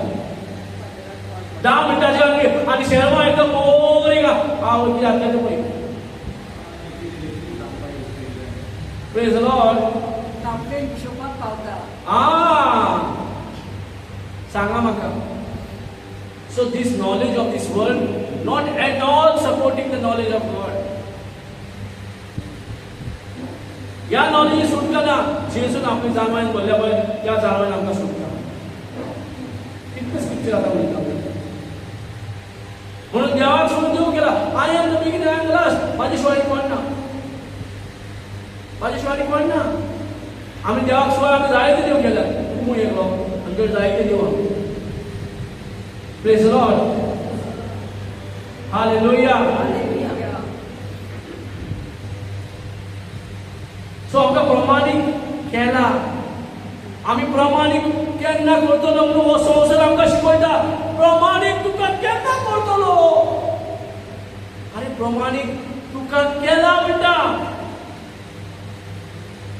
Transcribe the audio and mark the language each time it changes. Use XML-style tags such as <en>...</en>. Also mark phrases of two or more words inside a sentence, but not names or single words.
<kok>10 मिनटाचे आनी शेरवा एकदम बोरींग हांव कितें जातलें तें पळय.</kok> <en>Praise the Lord.</en> <kok>आपले हिशोबाक पावता. सांगा म्हाका.</kok> <en>So this knowledge of this world not at all supporting the knowledge of God.</en> <kok>या नॉलेज सुटका ना. जेसून आपली जाणवायन बोलल्या पळय त्या जाणवायन आमकां सुटका. कितले स्क्रिप्चर आतां उलयता म्हणून देवाक सोडून देव गेला.</kok> <en>I am the beginning I am the last.</en> <kok>म्हाजी शिवाय कोण ना. म्हाजी शिवाय कोण ना. आमी देवाक शिवाय आमी जायते देव गेल्या. तूं येयलो आमचे जायते देव आमी.</kok> <en>Praise the Lord. Hallelujah.</en> <kok>So आमकां प्रमाणीक केला. आमी प्रमाणीक केन्ना करतलो म्हणून हो संवसार आमकां शिकयता. प्रमाणीक तुका केन्ना करतलो. अरे प्रमाणीक तुका केला म्हणटा.</kok>